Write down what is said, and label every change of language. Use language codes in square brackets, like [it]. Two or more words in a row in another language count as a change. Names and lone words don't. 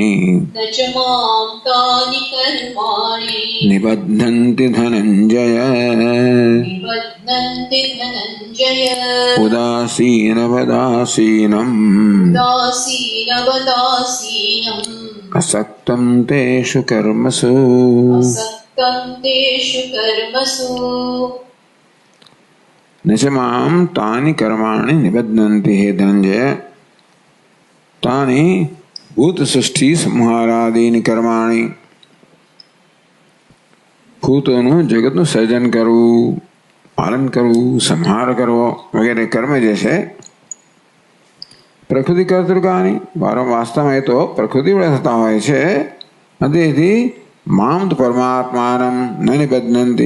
[sa] निबध्नन्ति धनञ्जय उदासीनवदासीनम् असक्तं तेषु कर्मसु न च मां तानि कर्माणि निबध्नन्ति। हे धनंजय, तानि भूत सृष्टि संहारादीनि कर्माणि, [gu] ભૂતોનું જગતનું સર્જન કરવું, પાલન કરવું, સંહાર કરવો વગેરે કર્મ જે છે પ્રકૃતિ કર્તૃકાની વાસ્તવમાં એ તો પ્રકૃતિ વડે થતા હોય છે. તેથી મામ તો [sa] પરમાત્માનમ ન નિબધ્નન્તિ.